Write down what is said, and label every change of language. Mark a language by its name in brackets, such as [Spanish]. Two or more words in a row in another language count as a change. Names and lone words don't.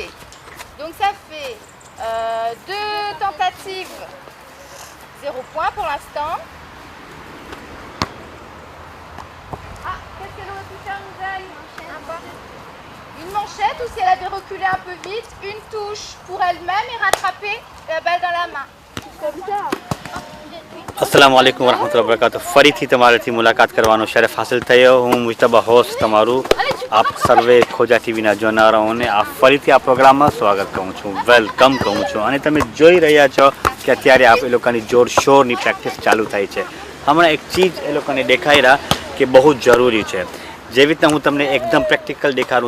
[French] Donc ça fait 2 tentatives, 0 point pour l'instant. Ah, qu'est-ce qu'elle aurait pu faire, Nouvelle? Une manchette, ou si elle avait reculé un peu vite, une touche pour elle-même et rattraper la balle dans la main. Comme ça. [Arabic] السلام عليكم ورحمة الله وبركاته [Gujarati] ફરીથી તમારાથી મુલાકાત કરવાનો શરફ હાસિલ થયો હું મુજતબા હોસ્ટ તમારું આપ સર્વે ખોજા ટીવીના જોનારાઓને આ ફરીથી આ પ્રોગ્રામમાં સ્વાગત કરું છું વેલકમ કહું છું અને તમે જોઈ રહ્યા છો કે અત્યારે આપ એ લોકોની જોરશોરની પ્રેક્ટિસ ચાલુ થાય છે હમણાં એક ચીજ એ લોકોને દેખાઈ રહ્યા કે બહુ જરૂરી છે જેવી રીતના હું તમને એકદમ પ્રેક્ટિકલ દેખાડું